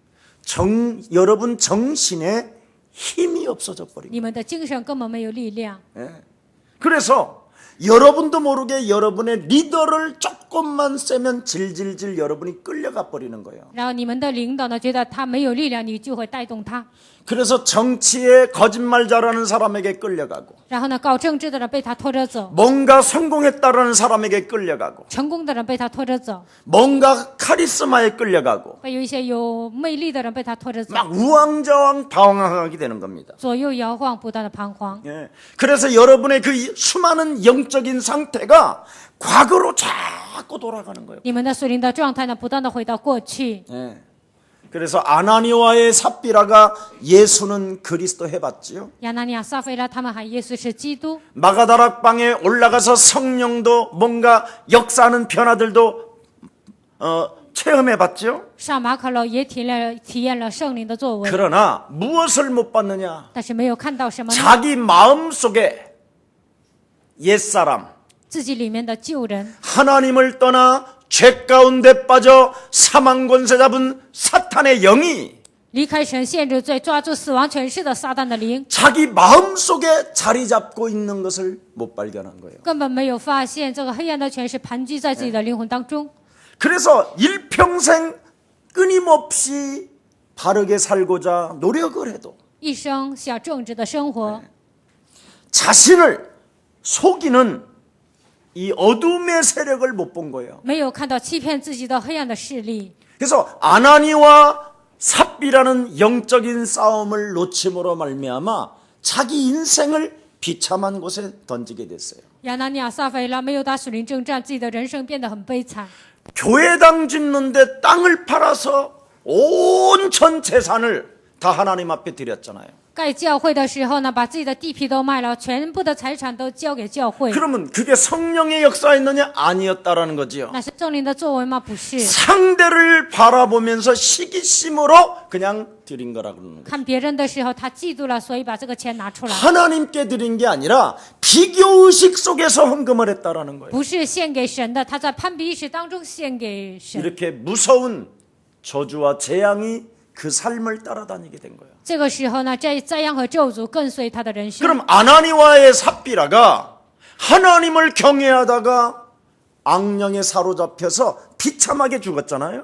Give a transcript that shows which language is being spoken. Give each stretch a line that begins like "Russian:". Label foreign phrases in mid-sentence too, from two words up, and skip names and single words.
Korean: 여러분 정신에 힘이 없어져 버린 거예요.
Chinese: 你们的精神根本没有力量。
Korean: 그래서 여러분도 모르게 여러분의 리더를 조금만 세면 질질질 여러분이 끌려가 버리는 거예요.
Chinese: 然后你们的领导呢，觉得他没有力量，你就会带动他。
Korean: 그래서 정치에 거짓말 잘하는 사람에게 끌려가고
Chinese: 然后呢，搞政治的人被他拖着走，
Korean: 뭔가 성공했다라는 사람에게 끌려가고
Chinese: 成功的人被他拖着走，
Korean: 뭔가 카리스마에 끌려가고
Chinese: 被有一些有魅力的人被他拖着走，
Korean: 막 우왕좌왕 방황하게 되는 겁니다.
Chinese: 左右摇晃，不断的彷徨。
Korean: 예. 그래서 여러분의 그 수많은 영적인 상태가 과거로 자꾸 돌아가는 거예요.
Chinese: 你们的属灵的状态呢，不断的回到过去。
Korean: 예. 그래서 아나니와의 삽비라가 예수는 그리스도 해봤지요.
Chinese: 亚拿尼亚、撒非拉他们喊耶稣是基督，
Korean: 마가다락방에 올라가서 성령도 뭔가 역사하는 변화들도 체험해봤지요.
Chinese: 上马可楼也体验了圣灵的作为，
Korean: 그러나 무엇을 못 봤느냐?
Chinese: 但是没有看到什么呢？
Korean: 자기 마음속에 옛사람
Chinese: 自己里面的旧人，
Korean: 하나님을 떠나 죄 가운데 빠져 사망 권세 잡은 사탄의 영이
Chinese: 离开神陷入罪，抓住死亡权势的撒旦的灵，
Korean: 자기 마음속에 자리 잡고 있는 것을 못 발견한 거예요.
Chinese: 根本没有发现这个黑暗的权势盘踞在自己的灵魂当中。
Korean: 그래서 일평생 끊임없이 바르게 살고자 노력을 해도
Chinese: 一生想正直的生活，
Korean: 자신을 속이는 이 어둠의 세력을 못 본 거예요.
Chinese: 没有看到欺骗自己的黑暗的势力。
Korean: 그래서 아나니와 삽비라는 영적인 싸움을 놓침으로 말미암아 자기 인생을 비참한 곳에 던지게 됐어요.
Chinese: 亚拿尼亚、撒非拉没有打属灵征战，自己的人生变得很悲惨。
Korean: 교회당 짓는데 땅을 팔아서 온 전 재산을 다 하나님 앞에 드렸잖아요.
Chinese: 盖教会的时候呢，把自己的地皮都卖了，全部的财产都交给教会。
Korean: 그러면 그게 성령의 역사였느냐? 아니었다라는 거지요.
Chinese: 那是圣灵的作为吗？不是，
Korean: 상대를 바라보면서 시기심으로 그냥 드린 거라 그러는 거예요.
Chinese: 看别人的时候他嫉妒了，所以把这个钱拿出来，
Korean: 하나님께 드린 게 아니라 비교의식 속에서 헌금을 했다라는 거예요.
Chinese: 不是献给神的，他在攀比意识当中献给神。
Korean: 이렇게 무서운 저주와 재앙이 그 삶을 따라다니게 된 거예요.
Chinese: 这个时候呢，这灾殃和咒诅跟随他的人生。
Korean: 그럼 아나니와의 삽비라가 하나님을 경외하다가 악령에 사로잡혀서 비참하게 죽었잖아요.